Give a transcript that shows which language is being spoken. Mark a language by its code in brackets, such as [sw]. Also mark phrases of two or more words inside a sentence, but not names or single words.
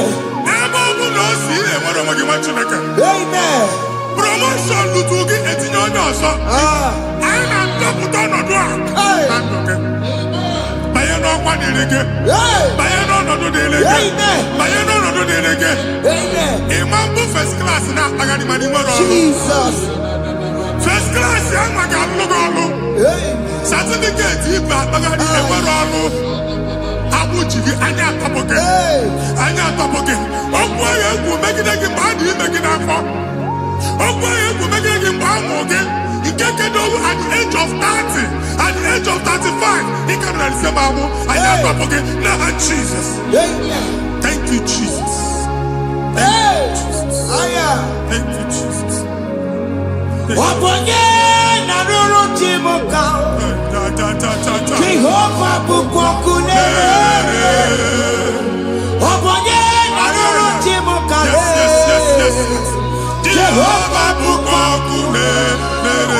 [ig] Ebe ọ bụ na o si ị na-enwere onwe gị nwa Chineke. Amen. Promotion lutu gị etinye onye ọzọ. Anyị na-adọpụta ọnọdụ a na ndụ gị. Banye n'ọkwa dịrị gị. Banye n'ọnọdụ dịrị gị. Banye n'ọnọdụ dịrị gị. Ịma mbụ [en] first class [ig] na-akpagharị ma n'ime ọrụ. Jesus. [en] First class [ig] ya nwa ga-alụ gị ọlụ. Certificate ibu akpagharị enwere ọlụ. Abụchi gị anya atọpụ gị. Anya atọpụ gị. Okwu ahụ egwu megide gị mgbe a dị ime gị n'afọ. Okwu ahụ egwu megide gị mgbe a mụrụ gị. [en] Nke kedu at the age of 30, at the age of 35, [ig] ị ka nọ n'ise ma abụ. Anya atọpụ gị n'aha Jesus. [en] Thank you, Jesus. Thank you, Jesus. [ig] Ọbọnye na rụrụ chi m ka Jehova bụkwa ọkụ na-ere. Ọbọnye na rụrụ chi m ka Jehova bụkwa ọkụ na-ere.